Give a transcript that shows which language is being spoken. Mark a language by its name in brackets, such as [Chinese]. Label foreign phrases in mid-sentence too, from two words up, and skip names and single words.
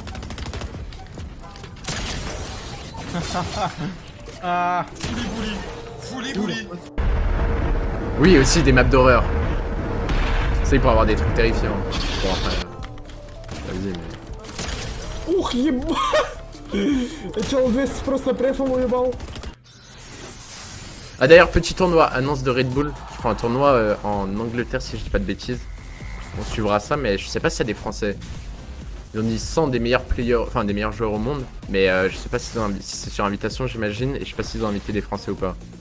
[French] Ah. Fouli bouli. Fouli bouli. Oui, aussi des maps d'horreur. Ça, pour avoir des trucs terrifiants. Bon, après... Vas-y, mais... [Russian] Ух, ебать! Чел 200 просто префом уебал. [French] Ah d'ailleurs, petit tournoi, annonce de Red Bull. Je crois un tournoi en Angleterre si je dis pas de bêtises. On suivra ça, mais je sais pas s'il y a des Français. Ils ont dit 100 des meilleurs players, enfin des meilleurs joueurs au monde. Mais je sais pas si c'est sur invitation, j'imagine. Et je sais pas s'ils ont invité des Français ou pas.